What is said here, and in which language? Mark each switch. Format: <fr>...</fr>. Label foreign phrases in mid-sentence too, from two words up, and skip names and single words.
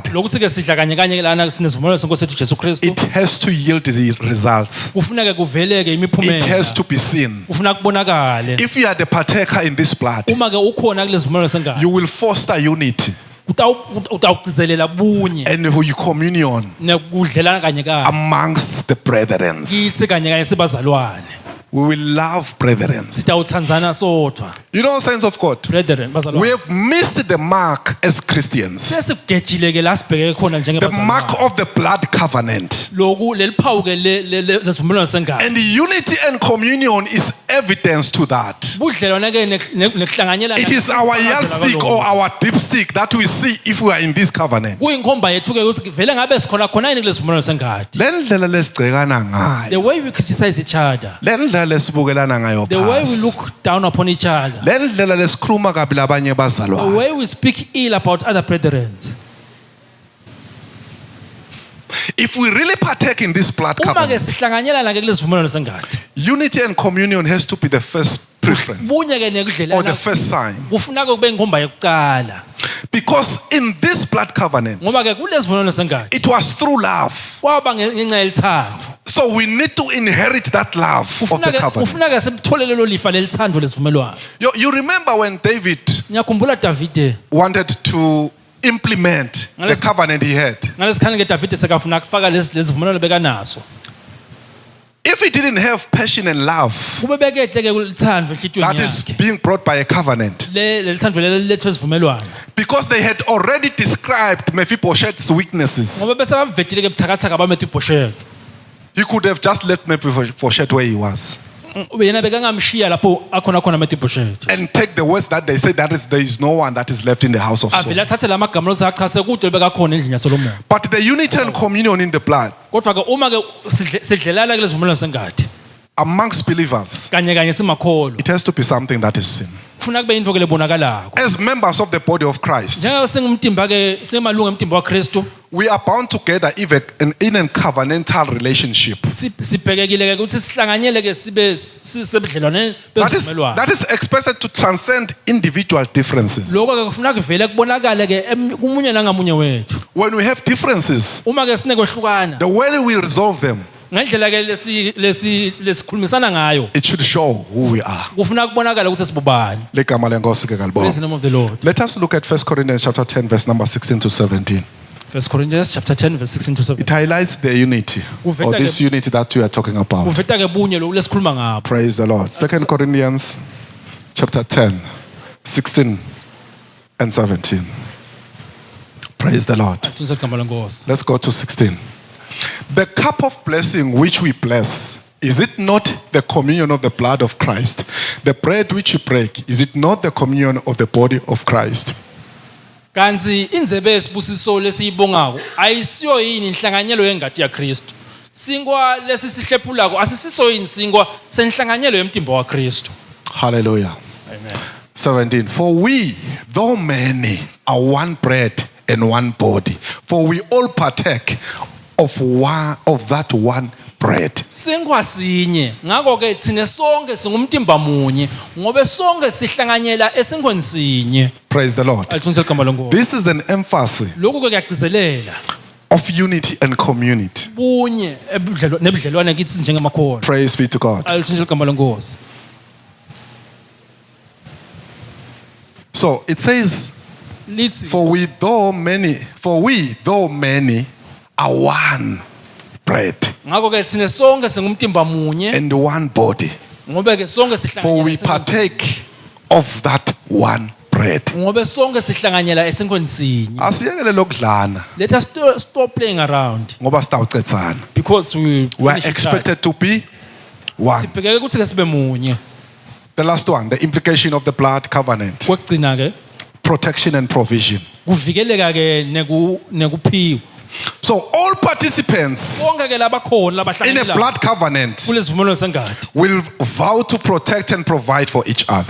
<ss>Lokuthi ke sidla kanye kanye lana sinezivumelwano senkosi yethu Jesu Kristu.</ss> <en>it has to yield the results.</en> <ss>Kufuneka kuveleke</ss> <en>It</en> <ss>imiphumela.</ss> <en>has to be seen.</en> <ss>Kufuna kubonakale.</ss> <en>If you are the partaker in this blood,</en> <ss>Uma ke ukhona kulezivumelwano sengazi.</ss> <en>you will foster unity</en> <ss>Utawugcizelela bunye</ss> <en>and you communion</en> <ss>nekudlelana kanye kanye.</ss> <en>amongst the brethren.</en> <ss>Kithi kanye kanye sibazalwane.</ss> <en>We will love brethren.</en> <ss>Sitawutsandzana sodwa.</ss> <en>You know, saints of God, Brethren, we</en> <ss>bazalwane.</ss> <en>have missed the mark as Christians.</en> <ss>Sesigejile ke la sibheke khona</ss> <en>The mark</en> <ss>njengebazalwane.</ss> <en>of the blood covenant.</en> <ss>Loku leliphawu ke lezivumelwano sengazi.</ss> <en>And unity and communion is evidence to that.</en> <ss>Budlelwane ke nekuhlanganyela.</ss> <en>It is our yardstick or our dipstick that we see if we are in this covenant.</en> <ss>Kuyinkomba yethu ke ukuthi vele ngabe sikhona khona yini kulezivumelwano sengathi. Le ndlela lesigcekana ngayo,</ss> <en>The way we criticize each other.</en> <ss>le ndlela lesibukelana ngayo</ss> <en>The way we</en> <ss>phansi,</ss> <en>look down upon each other.</en> <ss>le ndlela lesikhuluma kabi labanye</ss> <en>The</en> <ss>bazalwane.</ss> <en>way we speak ill about other brethren. If we really partake in this blood</en> <ss>Uma ke</ss> <en>covenant,</en> <ss>sihlanganyelana ke kulezivumelwano sengathi.</ss> <en>unity and communion has to be the first preference</en> <ss>Bunye ke</ss> <en>or the</en> <ss>nekudlelana.</ss> <en>first sign.</en> <ss>Kufuneka kube inkomba yokuqala.</ss> <en>Because in this blood covenant,</en> <ss>Ngoba ke kulezivumelwano sengathi.</ss> <en>it was through love.</en> <ss>Kwaba ngenxa yelithando.</ss> <en>So we need to inherit that love of the covenant.</en> <ss>Kufuneka simthole lelo lifa lelithando lesivumelwano.</ss> <en>You remember when David</en> <ss>Ngiyakhumbula Davide.</ss> <en>wanted to implement the covenant he had.</en> <ss>Ngalesikhathi ke Davide sekafuna ukufaka lesivumelwano bekanaso.</ss> <en>If he didn't have passion and love</en> <ss>Kube bekehle ke kulithando enhlitiyweni</ss> <en>that is</en> <ss>yakhe.</ss> <en>being brought by a covenant,</en> <ss>Lelithando lelethwe isivumelwano.</ss> <en>because they had already described Mephibosheth's weaknesses,</en> <ss>Ngoba bese bavetile ke buthakathaka baMephibosheth.</ss> <en>he could have just left Mephibosheth where he was</en> <ss>Yena bekangamshiya lapho akhona khona Mephibosheth.</ss> <en>and take the words that they say that there is no one that is left in the house of Saul.</en> <ss>Avela athathe lamagama lokuthi achase kude bekakhona endlini yaSolomon.</ss> <en>But the unity and communion in the blood</en> <ss>Kodwa ke uma ke sidlelana ke lezivumelwano sengathi</ss> <en>amongst believers,</en> <ss>kanye kanye simakholo.</ss> <en>it has to be something that is seen.</en> <ss>Kufuna kube into ke lebonakalako.</ss> <en>As members of the body of Christ,</en> <ss>Njengoba singumtimba ke semalunga emtimba waKristu,</ss> <en>we are bound together even in a covenantal relationship.</en> <ss>sibhekekile ke ukuthi sihlanganyele ke sibe sebudlelwane bezivumelwano.</ss> <en>That is expected to transcend individual differences.</en> <ss>Lokho ke kufuna kuvele kubonakale ke kumunye nangamunye wethu.</ss> <en>When we have differences,</en> <ss>Uma ke sinekwehlukana,</ss> <en>the way we resolve them,</en> <ss>ngendlela ke lesikhulumisana ngayo,</ss> <en>it should show who we are.</en> <ss>kufuna kubonakala ukuthi sibubani. Legama lenkosi ke</ss> <en>Praise</en> <ss>kalibonga.</ss> <en>the name of the Lord. Let us look at 1 Corinthians chapter 10 verse number 16 to 17. 1 Corinthians chapter 10 verse 16 to 17. It highlights the unity or this unity that we are talking about.</en> <ss>Kuveta ke bunye lokhu lesikhuluma ngapho.</ss> <en>Praise the Lord. 2 chapter 10, 16 and 17. Praise the Lord.</en> <ss>Alithunyiswa igama lenkosi.</ss> <en>Let's go to 16. The cup of blessing which we bless, is it not the communion of the blood of Christ? The bread which you break, is it not the communion of the body of Christ?</en> <ss>Kanzi inzebe yesibusiso lesiyibongako ayisiyo yini inhlanganyelo yengadi yaKristu. Sinkwa lesisihlephulako asisiso yini sinkwa senhlanganyelo yemtimba waKristu. Hallelujah. Amen. 17.</ss> <en>For we, though many, are one bread and one body. For we all partake of that one bread.</en> <ss>Sinkwa sinye ngakho ke thina sonke singumtimba munye ngobe sonke sihlanganyela esinkweni sinye.</ss> <en>Praise the Lord.</en> <ss>Alithunyiswa igama lenkosi.</ss> <en>This is an emphasis</en> <ss>Lokhu ke kuyagcizelela</ss> <en>of unity and community.</en> <ss>bunye nebudlelwane kithi njengamakhona.</ss> <en>Praise be to God.</en> <ss>Alithunyiswa igama lenkosi.</ss> <en>So it says,</en> <ss>Lithi</ss> <en>for we though many are one bread</en> <ss>ngakho ke thina sonke singumtimba munye</ss> <en>and one body.</en> <ss>ngobe ke sonke</ss> <en>For we</en> <ss>sihlanganyela</ss> <en>partake of that one bread.</en> <ss>ngobe sonke sihlanganyela esinkweni sinye. Asiyekele lokudlana</ss> <en>Let us stop playing around</en> <ss>ngoba sitawucetsana.</ss> <en>because we We are expected to be one.</en> <ss>sibhekeke ukuthi ke sibe munye.</ss> <en>The last one, the implication of the blood covenant,</en> <ss>Kwegcina ke</ss> <en>protection and provision.</en> <ss>kuvikeleka ke nekuphiwa.</ss> <en>So all participants</en> <ss>Bonke ke labakhona</ss> <en>in a</en> <ss>labahlanganyela</ss> <en>blood covenant</en> <ss>kulesivumelwano sengadi</ss> <en>will vow to protect and provide for each other.</en>